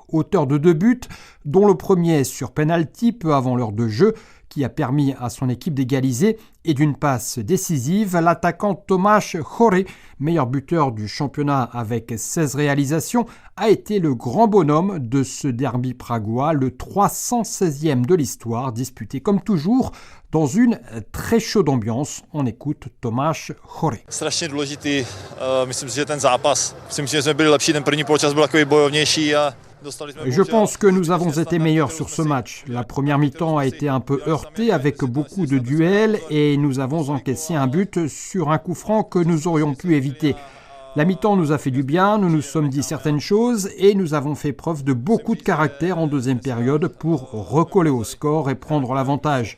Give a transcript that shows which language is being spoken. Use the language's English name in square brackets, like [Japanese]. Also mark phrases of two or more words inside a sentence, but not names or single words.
[French] Auteur de 2 buts, dont le premier sur penalty peu avant l'heure de jeu, qui a permis à son équipe d'égaliser, et d'une passe décisive, l'attaquant Tomáš Chory, meilleur buteur du championnat avec 16 réalisations, a été le grand bonhomme de ce derby pragois, le 316e de l'histoire, disputé comme toujours dans une très chaude ambiance. On écoute Tomáš Chory. [Czech] Strašně důležitý, myslím si, že ten zápas. Myslím si, že jsme byli lepší, ten první poločas byl takový bojovnější a [French] je pense que nous avons été meilleurs sur ce match. La première mi-temps a été un peu heurtée avec beaucoup de duels et nous avons encaissé un but sur un coup franc que nous aurions pu éviter. La mi-temps nous a fait du bien, nous nous sommes dit certaines choses et nous avons fait preuve de beaucoup de caractère en deuxième période pour recoller au score et prendre l'avantage.